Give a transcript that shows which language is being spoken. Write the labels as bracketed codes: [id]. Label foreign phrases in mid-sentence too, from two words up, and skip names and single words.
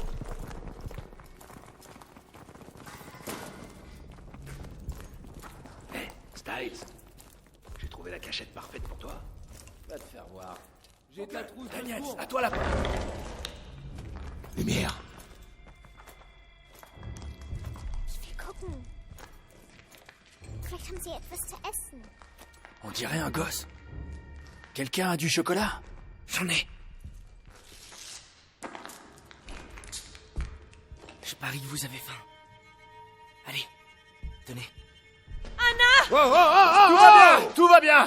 [fr] Hé, Styles. J'ai trouvé la cachette parfaite pour toi. Va te faire voir. J'ai de la trousse. Daniel, à toi la porte. Lumière. [de] Ich will gucken. Vielleicht haben sie etwas zu essen. [fr] On dirait un gosse. Quelqu'un a du chocolat? J'en ai. Je parie que vous avez faim. Allez, tenez. Tout va bien. Tout va bien.